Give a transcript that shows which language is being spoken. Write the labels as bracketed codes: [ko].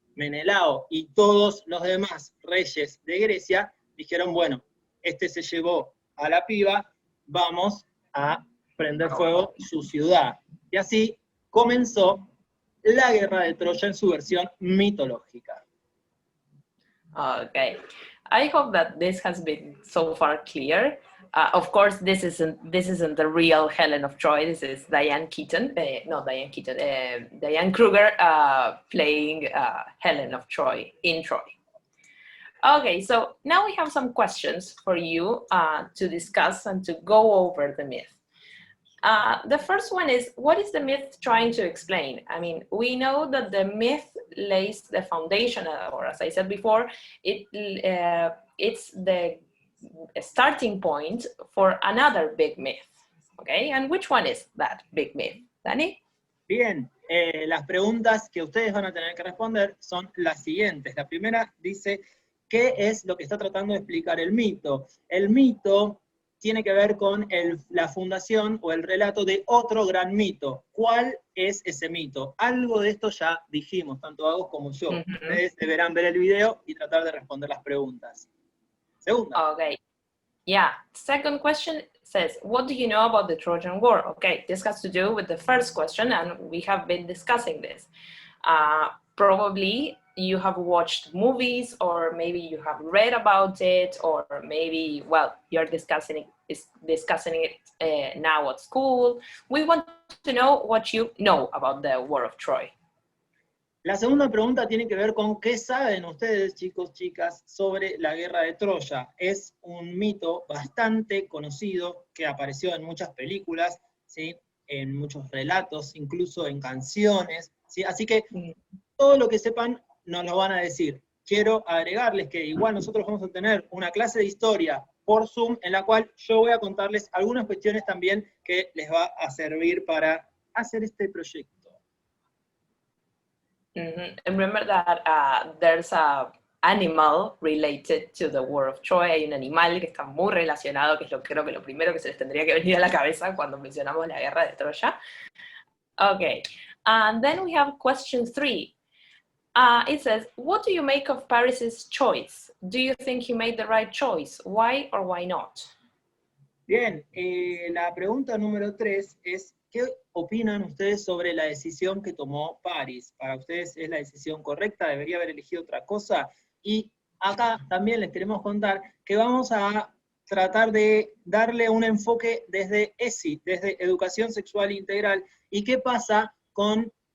[es] Menelao y todos los demás reyes de Grecia dijeron, bueno, este se llevó a la piba, vamos a prender fuego su ciudad. Y así comenzó la guerra de Troya en su versión mitológica. [en] Okay, I hope that this has been so far clear. Of course, this isn't the real Helen of Troy. This is Diane Keaton, not Diane Keaton, Diane Kruger playing Helen of Troy in Troy. Okay, so now we have some questions for you to discuss and to go over the myth. The first one is, what is the myth trying to explain? I mean, we know that the myth lays the foundation, or as I said before, it's the starting point for another big myth, okay? And which one is that big myth? Dani? [es] Bien, las preguntas que ustedes van a tener que responder son las siguientes. La primera dice, ¿qué es lo que está tratando de explicar el mito? El mito tiene que ver con la fundación o el relato de otro gran mito. ¿Cuál es ese mito? Algo de esto ya dijimos, tanto Agos como yo. Ustedes deberán ver el video y tratar de responder las preguntas. Segunda. [en] Okay. Yeah. Second question says, what do you know about the Trojan War? Okay, this has to do with the first question, and we have been discussing this. Probably you have watched movies, or maybe you have read about it, or maybe, well, you're discussing it now at school. We want to know what you know about the War of Troy. [es] La segunda pregunta tiene que ver con qué saben ustedes, chicos, chicas, sobre la guerra de Troya. Es un mito bastante conocido que apareció en muchas películas, ¿sí? En muchos relatos, incluso en canciones, ¿sí? Así que todo lo que sepan nos lo van a decir. Quiero agregarles que igual nosotros vamos a tener una clase de historia por Zoom en la cual yo voy a contarles algunas cuestiones también que les va a servir para hacer este proyecto. [en] And remember that there's a animal related to the War of Troy. [es] Hay un animal que está muy relacionado, que es creo que lo primero que se les tendría que venir a la cabeza cuando mencionamos la guerra de Troya. [en] Okay, and then we have question 3. It says, what do you make of Paris's choice? Do you think he made the right choice? Why or why not? [es] Bien, la pregunta número 3 es, ¿qué opinan ustedes sobre la decisión que tomó París? ¿Para ustedes es la decisión correcta? ¿Debería haber elegido otra cosa? Y acá también les queremos contar que vamos a tratar de darle un enfoque desde ESI, desde Educación Sexual Integral, y qué pasa con